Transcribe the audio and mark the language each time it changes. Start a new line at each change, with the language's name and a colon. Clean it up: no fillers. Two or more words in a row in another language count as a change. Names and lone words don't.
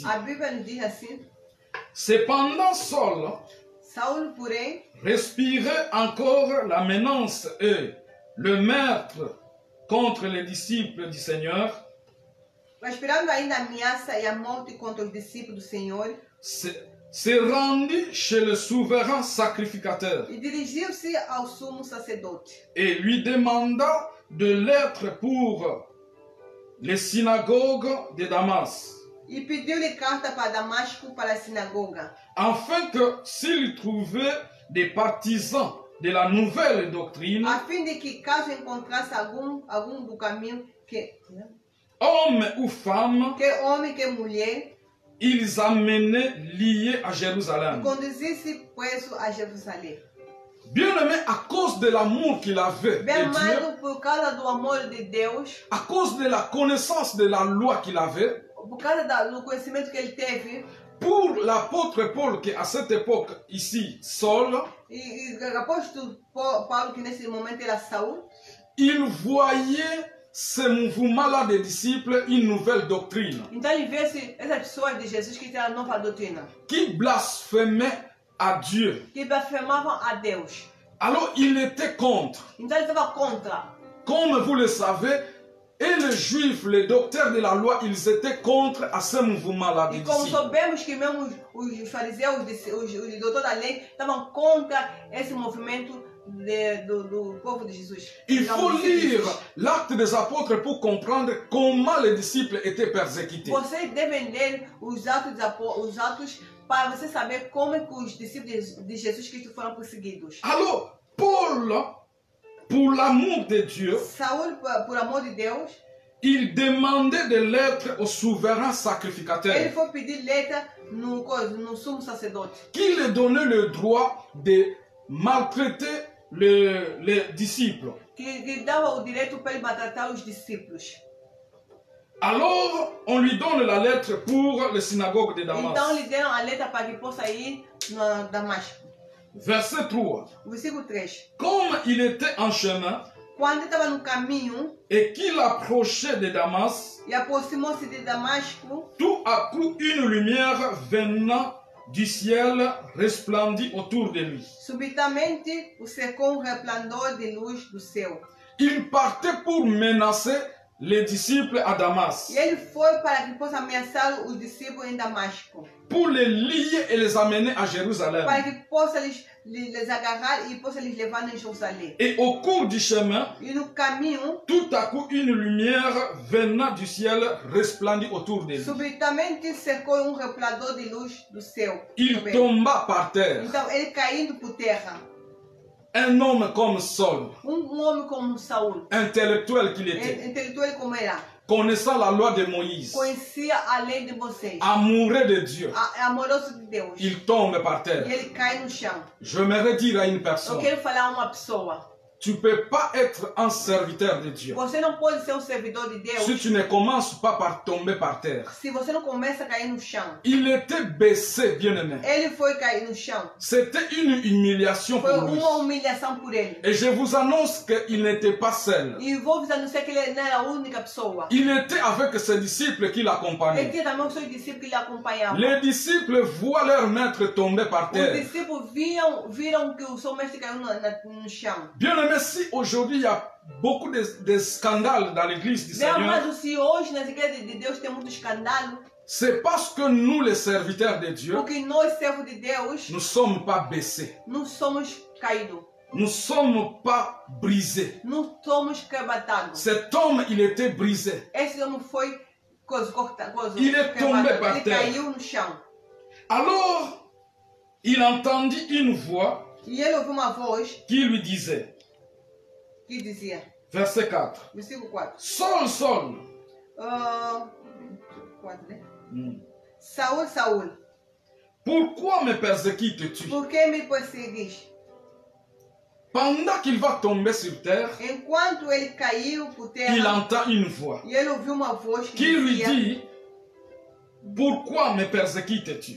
Portuguese: A Bíblia nos diz assim:
French: Cependant, Saul
Portuguese: Saulo, porém,
French: respirait encore la menace et le meurtre contre les disciples du Seigneur.
Portuguese: respirando ainda a ameaça e a morte contra os discípulos do Senhor,
French: se rendit chez le souverain sacrificateur
Portuguese: E dirigiu-se ao sumo sacerdote.
French: et lui demanda de lettres pour les synagogues de Damas,
Portuguese: E pediu-lhe carta para Damasco, para a sinagoga,
French: afin que s'il trouvait des partisans de la nouvelle doctrine,
Portuguese: a fim de que, caso encontrasse algum do caminho,
French: hommes ou femmes,
Portuguese: que homem, que mulher,
French: ils amenaient liés à Jérusalem.
Portuguese: conduzisse preso a Jerusalém.
French: Bien-aimé, à cause de l'amour qu'il avait de
Portuguese: Bem
French: Dieu,
Portuguese: amado, por causa do amor de Deus,
French: à cause de la connaissance de la loi qu'il avait,
Portuguese: por causa do conhecimento que ele teve,
French: pour l'apôtre Paul, qui à cette époque ici, Saul,
Portuguese: e o apóstolo Paulo, que nesse momento era Saul,
French: il voyait ce mouvement-là des disciples une nouvelle doctrine
Portuguese: então ele vê essas pessoas de Jesus que tinham a nova doutrina,
French: qui blasphémait à Dieu.
Portuguese: que blasfemavam a Deus.
French: Alors il était contre.
Portuguese: Então ele estava contra.
French: Comme vous le savez, et les juifs, les docteurs de la loi, ils étaient contre à ce mouvement-là des
Portuguese: E como
French: disciples.
Portuguese: sabemos que mesmo os fariseus, os doutores da lei, estavam contra esse movimento do povo de Jesus.
French: Il faut lire l'acte des apôtres pour comprendre comment les disciples étaient persécutés.
Portuguese: Vocês devem ler os atos para você saber como é que os discípulos de Jesus Cristo foram perseguidos.
French: Alors, Paul, pour l'amour de Dieu,
Portuguese: Saul, por amor de Deus,
French: il demandait des lettres au souverain
Portuguese: ele
French: sacrificateur
Portuguese: foi pedir letra no sumo sacerdote,
French: qui lui donnait le droit de maltraiter les disciples.
Portuguese: que dava o direito para ele maltratar os discípulos.
French: Alors, on lui donne la lettre pour les synagogues de Damas.
Portuguese: Então lhe deram a letra para que possa ir no Damasco.
French: Verset 3.
Portuguese: O versículo 3.
French: Comme il était en chemin
Portuguese: Quando ele estava no caminho
French: et qu'il approchait de Damas,
Portuguese: e aproximou-se de Damasco,
French: tout à coup une lumière venant du ciel resplendit autour de lui.
Portuguese: subitamente o cercou resplandor de luz do céu.
French: Il partait pour menacer les disciples à Damas,
Portuguese: E ele foi para que possa ameaçar os discípulos em Damasco,
French: pour les lier et les amener à Jérusalem.
Portuguese: para que possa les agarrar e possa les levar em Jerusalém.
French: Et au cours du chemin,
Portuguese: E no caminho,
French: tout à coup une lumière venant du ciel resplendit autour de lui.
Portuguese: subitamente cercou resplandor de luz do céu.
French: Il tomba par terre.
Portuguese: Então ele caindo por terra.
French: Un homme comme Saul,
Portuguese: Homem como Saul,
French: intellectuel qu'il était,
Portuguese: intelectual como era,
French: connaissant la loi de Moïse,
Portuguese: conhecia a lei de Moisés,
French: amoureux de Dieu,
Portuguese: amoroso de Deus.
French: il tombe par
Portuguese: E
French: terre.
Portuguese: ele cai no chão.
French: J'aimerais dire à une
Portuguese: Eu
French: personne,
Portuguese: quero falar a uma pessoa.
French: tu ne peux pas être un serviteur de Dieu
Portuguese: Você não pode ser um servidor de Deus
French: si tu ne commences pas par tomber par terre.
Portuguese: se você não começa a cair no chão.
French: Il était baissé, bien-aimé.
Portuguese: Ele foi cair no chão.
French: C'était une humiliation
Portuguese: Foi
French: pour lui.
Portuguese: uma humilhação por ele.
French: Et je vous annonce qu'il n'était pas seul.
Portuguese: E vou vos anunciar que ele não era a única pessoa.
French: Il était avec ses disciples qui
Portuguese: Ele
French: l'accompagnaient.
Portuguese: tinha também os seus discípulos que lhe acompanhavam.
French: Les disciples voient leur maître tomber par
Portuguese: Os
French: terre.
Portuguese: discípulos viram que o seu mestre caiu no chão.
French: Bien-aimé, si aujourd'hui il y a beaucoup de scandales dans l'église du
Portuguese: Bem
French: Seigneur,
Portuguese: amado, se hoje nas igrejas de Deus tem muito escândalo,
French: c'est parce que nous, les serviteurs de Dieu,
Portuguese: porque nós, servos de Deus,
French: nous ne sommes pas baissés.
Portuguese: não somos caídos.
French: Nous ne sommes pas brisés.
Portuguese: Não somos quebrantados.
French: Cet homme, il était brisé.
Portuguese: Esse homem foi cortado.
French: Il est tombé par
Portuguese: Ele
French: terre.
Portuguese: caiu no chão.
French: Alors, il entendit une voix
Portuguese: E ele ouviu uma voz
French: qui lui disait,
Portuguese: que dizia,
French: verset 4,
Portuguese: versículo 4.
French: Saul, Saul,
Portuguese: 4, né? hmm, Saúl, Saúl,
French: pourquoi me persécutes-tu?
Portuguese: por que me perseguis?
French: Pendant qu'il va tomber sur terre,
Portuguese: Enquanto ele caiu por
French: il
Portuguese: terra,
French: entend une voix
Portuguese: e ele ouviu uma voz que
French: qui lui
Portuguese: dizia,
French: dit, pourquoi me persécutes-tu?